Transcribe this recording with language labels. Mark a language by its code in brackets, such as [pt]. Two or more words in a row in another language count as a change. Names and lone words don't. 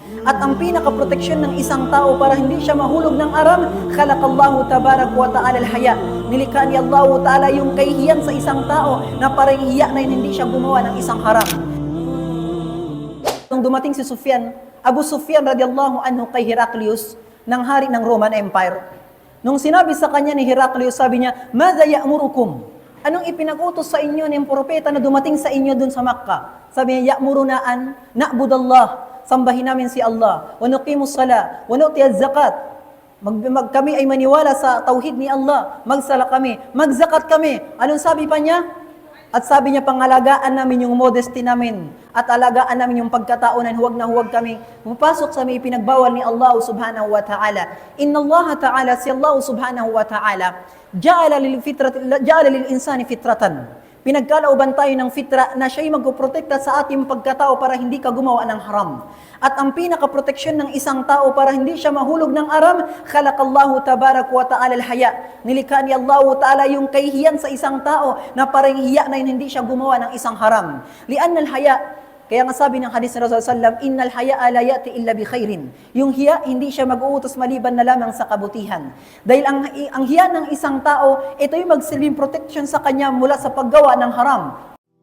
[tl] At ang pinaka-proteksyon ng isang tao para hindi siya mahulog ng aram, [ar] خلق الله تبارك وتعالى الحياء. [tl] Nilikha ni Allah Ta'ala yung kahihiyan sa isang tao na parang hiya na hindi siya gumawa ng isang haram. Nung dumating si Abu Sufyan [ar] رضي الله عنه [tl] kay Heraclius, ng hari ng Roman Empire. Nung sinabi sa kanya ni Heraclius, sabi niya, [ar] "ماذا يأمركم?" [tl] Anong ipinag-utos sa inyo ng propeta na dumating sa inyo dun sa Makkah? Sabi niya, [ar] "يأمرنا أن نعبد الله." [tl] Sambahin namin si Allah. [ar] "ونقيم الصلاة ونؤتي الزكاة." [tl] Kami ay maniwala sa tauhid ni Allah. Magsala kami, magzakat kami. Anong sabi pa niya? At sabi niya, pangalagaan namin yung modesty namin at alagaan namin yung pagkataonan, huwag na huwag kami pumapasok sa may pinagbawal ni Allah [ar] سبحانه وتعالى. إن الله تعالى, si الله سبحانه وتعالى جعل للإنسان فطرة. [tl] Pinagkalooban tayo ng fitra na siya'y magpoprotekta sa ating pagkatao para hindi ka gumawa ng haram. At ang pinaka-proteksyon ng isang tao para hindi siya mahulog ng aram, [ar] خلق الله تبارك وتعالى الحياء. [tl] Nilikha ni Allah Ta'ala yung kahihiyan sa isang tao na parang hiya na hindi siya gumawa ng isang haram. [ar] لأن الحياء, [tl] kaya nga sabi ng hadis ng [ar] رسول الله صلى الله عليه وسلم, إن الحياء لا يأتي إلا بخير. [tl] Yung hiya, hindi siya mag-uutos maliban na lamang sa kabutihan. Dahil ang hiya ng isang tao, ito yung magsilbing protection sa kanya mula sa paggawa ng haram.